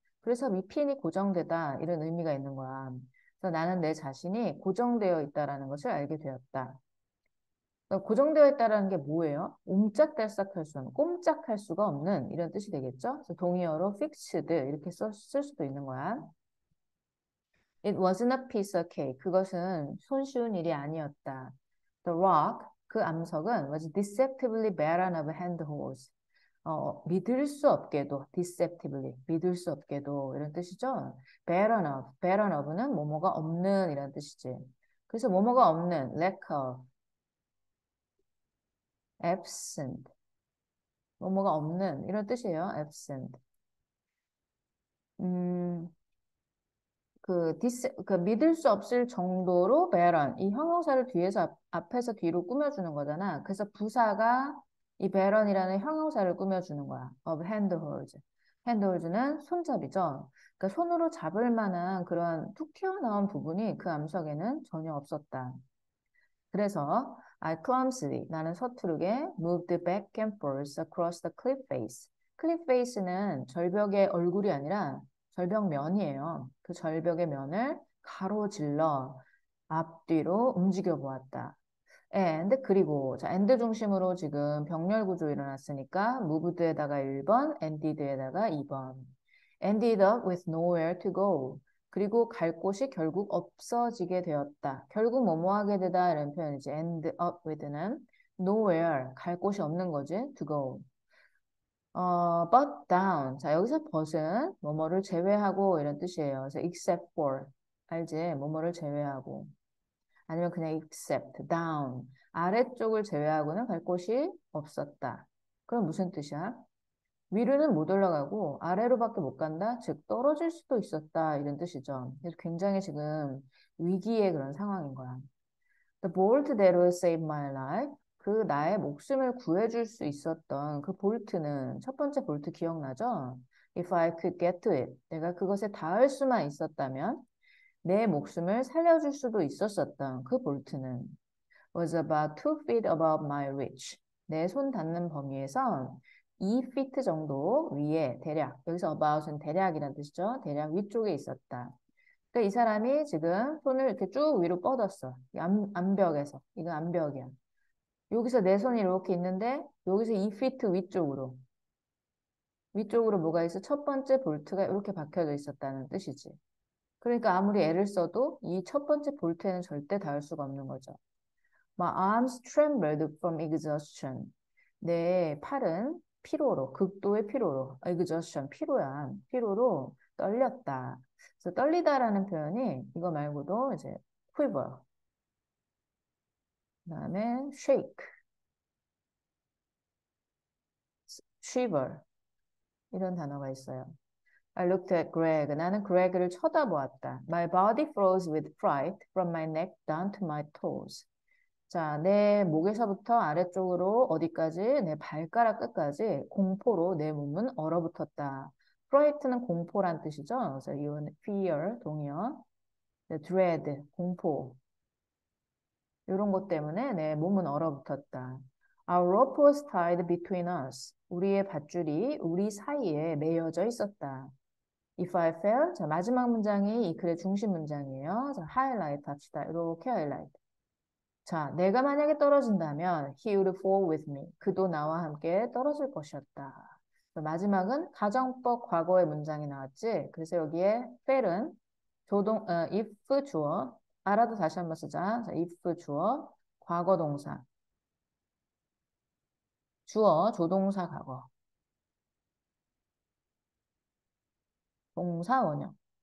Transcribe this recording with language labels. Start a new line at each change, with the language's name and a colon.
Korean: 그래서 이 핀이 고정되다 이런 의미가 있는 거야. 그래서 나는 내 자신이 고정되어 있다라는 것을 알게 되었다. 그러니까 고정되어 있다라는 게 뭐예요? 옴짝달싹할 수 없는, 꼼짝할 수가 없는 이런 뜻이 되겠죠? 그래서 동의어로 fixed 이렇게 쓸 수도 있는 거야.
English: It wasn't a piece of cake.
Korean: 그것은 손쉬운 일이 아니었다.
English: The rock,
Korean: 그 암석은
English: was deceptively barren of handholds.
Korean: 믿을 수 없게도, deceptively, 믿을 수 없게도 이런 뜻이죠. barren of는 뭐뭐가 없는 이런 뜻이지. 그래서 뭐뭐가 없는, lack of, absent, 뭐뭐가 없는 이런 뜻이에요.
English: absent.
Korean: 음, 그 믿을 수 없을 정도로 barren, 이 형용사를 앞에서 뒤로 꾸며주는 거잖아. 그래서 부사가 이 barren이라는 형용사를 꾸며주는 거야. of handholds. handholds는 손잡이죠. 그러니까 손으로 잡을 만한 그런 툭 튀어나온 부분이 그 암석에는 전혀 없었다. 그래서
English: I clumsily,
Korean: 나는 서투르게
English: moved back and forth across the cliff face.
Korean: cliff face는 절벽의 얼굴이 아니라 절벽면이에요. 그 절벽의 면을 가로질러 앞뒤로 움직여 보았다. and 그리고 자 and 중심으로 지금 병렬 구조 일어났으니까 moved에다가 1번, ended에다가 2번.
English: ended up with nowhere to go.
Korean: 그리고 갈 곳이 결국 없어지게 되었다. 결국 뭐뭐 하게 되다 이런 표현이지. end up with는 nowhere, 갈 곳이 없는 거지.
English: to go. but down.
Korean: 자, 여기서 but은 뭐뭐를 제외하고 이런 뜻이에요. 그래서 except for. 알지? 뭐뭐를 제외하고. 아니면 그냥 except, down. 아래쪽을 제외하고는 갈 곳이 없었다. 그럼 무슨 뜻이야? 위로는 못 올라가고 아래로밖에 못 간다? 즉 떨어질 수도 있었다. 이런 뜻이죠. 그래서 굉장히 지금 위기의 그런 상황인 거야.
English: The bolt that will save my life.
Korean: 그 나의 목숨을 구해줄 수 있었던 그 볼트는 첫 번째 볼트 기억나죠?
English: If I could get to it.
Korean: 내가 그것에 닿을 수만 있었다면 내 목숨을 살려줄 수도 있었었던 그 볼트는
English: was about 2 feet above my reach.
Korean: 내 손 닿는 범위에서 2 feet 정도 위에 대략, 여기서 about은 대략이란 뜻이죠. 대략 위쪽에 있었다. 그러니까 이 사람이 지금 손을 이렇게 쭉 위로 뻗었어. 암벽에서. 이건 암벽이야. 여기서 내 손이 이렇게 있는데 여기서 2 feet 위쪽으로 뭐가 있어? 첫 번째 볼트가 이렇게 박혀져 있었다는 뜻이지. 그러니까 아무리 애를 써도 이 첫 번째 볼트에는 절대 닿을 수가 없는 거죠.
English: My arms trembled from exhaustion.
Korean: 내 팔은 피로로, 극도의 피로로, exhaustion, 피로야. 피로로 떨렸다. 그래서 떨리다라는 표현이 이거 말고도 이제 quiver, 그다음에 shake, shiver 이런 단어가 있어요.
English: I looked at Greg.
Korean: 나는 그레그를 쳐다보았다.
English: My body froze with fright from my neck down to my toes.
Korean: 자, 내 목에서부터 아래쪽으로 어디까지? 내 발가락 끝까지 공포로 내 몸은 얼어붙었다. fright는 공포란 뜻이죠. 그래서 이건 fear, 동의어. dread, 공포. 이런 것 때문에 내 몸은 얼어붙었다.
English: Our rope was tied between us.
Korean: 우리의 밧줄이 우리 사이에 매여져 있었다.
English: If I fell,
Korean: 자, 마지막 문장이 이 글의 중심 문장이에요. 자, 하이라이트 합시다. 이렇게 하이라이트. 자, 내가 만약에 떨어진다면
English: he would fall with me.
Korean: 그도 나와 함께 떨어질 것이었다. 마지막은 가정법 과거의 문장이 나왔지. 그래서 여기에 fell은 if 주어 알아도 다시 한번 쓰자. 자, if 주어 과거 동사 주어 조동사 과거 동사 원형.